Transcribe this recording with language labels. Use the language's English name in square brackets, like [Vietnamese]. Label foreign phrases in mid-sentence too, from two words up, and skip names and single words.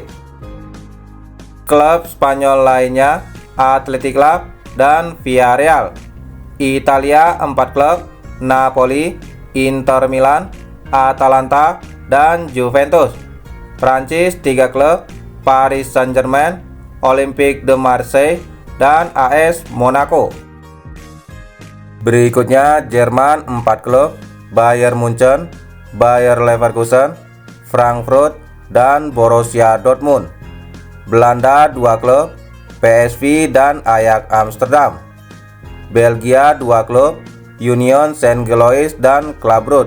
[Indonesian] Klub Spanyol lainnya, Athletic Club dan Villarreal. Italia 4 klub: Napoli, Inter Milan, Atalanta, dan Juventus. Prancis 3 klub: Paris Saint-Germain, Olympique de Marseille, dan AS Monaco. Berikutnya Jerman 4 klub: Bayern Munchen, Bayer Leverkusen, Frankfurt, dan Borussia Dortmund. Belanda 2 klub: PSV dan Ajax Amsterdam. Belgia 2 klub: Union Saint-Gilloise dan Club Brugge.